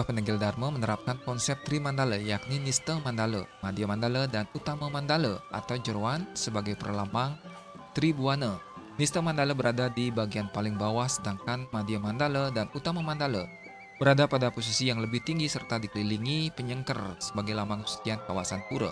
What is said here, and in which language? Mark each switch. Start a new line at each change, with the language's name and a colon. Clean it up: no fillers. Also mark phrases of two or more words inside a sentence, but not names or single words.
Indonesian: Penegel Dharma menerapkan konsep Trimandala, yakni Nista Mandala, Madhya Mandala, dan Utama Mandala atau jeroan sebagai perlambang Tribuana. Nista Mandala berada di bagian paling bawah, sedangkan Madhya Mandala dan Utama Mandala berada pada posisi yang lebih tinggi serta dikelilingi penyengker sebagai lambang kesucian kawasan pura.